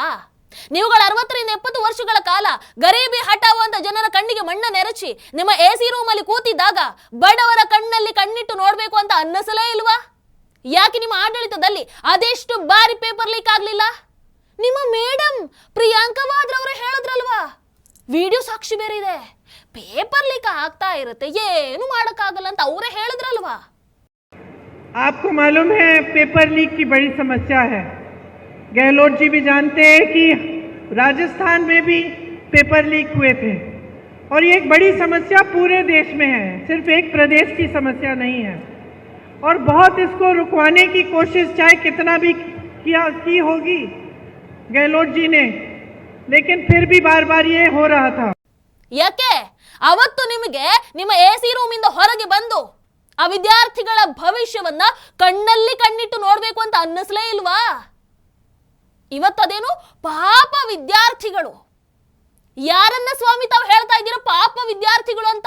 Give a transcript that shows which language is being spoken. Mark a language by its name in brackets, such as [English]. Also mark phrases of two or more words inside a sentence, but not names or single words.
[Kannada] ನೀವುಗಳ 60ರಿಂದ 70 ವರ್ಷಗಳ ಕಾಲ [Hindi] गरीबी हटाओ [Kannada] ಅಂತ ಜನರ ಕಣ್ಣಿಗೆ ಮಣ್ಣನ್ನು ಎರಚಿ ನಿಮ್ಮ [English] AC room [Kannada] ಅಲ್ಲಿ ಕೂತಿದ್ದಾಗ ಬಡವರ ಕಣ್ಣಲ್ಲಿ ಕಣ್ಣಿಟ್ಟು ನೋಡ್ಬೇಕು ಅಂತ ಅನ್ನಿಸಲೇ ಇಲ್ವಾ? ಯಾಕೆ ನಿಮ್ಮ ಆಡಳಿತದಲ್ಲಿ ಅದೆಷ್ಟು ಬಾರಿ [English] paper leak [Kannada] ಆಗ್ಲಿಲ್ಲ? ನಿಮ್ಮ ಮೇಡಮ್ ಪ್ರಿಯಾಂಕಾ ವಾದ್ರಾ ಅವರು ಹೇಳಿದ್ರಲ್ವಾ, ವಿಡಿಯೋ ಸಾಕ್ಷಿ ಬೇರೆ ಇದೆ, [English] paper leak [Kannada] ಆಗ್ತಾ ಇರುತ್ತೆ, ಏನು ಮಾಡಕ್ಕಾಗಲ್ಲ ಅಂತ ಅವರೇ ಹೇಳಿದ್ರಲ್ವಾ. [Hindi] आपको मालूम है [English] paper leak [Hindi] की बड़ी समस्या है. गहलोत जी भी जानते हैं कि राजस्थान में भी [English] paper leak [Hindi] हुए थे और ये एक बड़ी समस्या पूरे देश में है, सिर्फ एक प्रदेश की समस्या नहीं है. और बहुत इसको रुकवाने की कोशिश चाहे कितना भी की होगी गहलोत जी ने, लेकिन फिर भी बार बार ये हो रहा था. [Kannada] ಯಾಕೆ ಅವತ್ತು ನಿಮಗೆ ನಿಮ್ಮ AC ರೂಮಿಂದ ಹೊರಗೆ ಬಂದು ಆ ವಿದ್ಯಾರ್ಥಿಗಳ ಭವಿಷ್ಯವನ್ನ ಕಣ್ಣಲ್ಲಿ ಕಣ್ಣಿಟ್ಟು ನೋಡ್ಬೇಕು ಅಂತ ಅನ್ನಿಸ್ಲೇ ಇಲ್ವಾ? ಇವತ್ತದೇನು ಪಾಪ ವಿದ್ಯಾರ್ಥಿಗಳು. ಯಾರನ್ನ ಸ್ವಾಮಿ ತಾವು ಹೇಳ್ತಾ ಇದ್ದೀರೋ ಪಾಪ ವಿದ್ಯಾರ್ಥಿಗಳು ಅಂತ?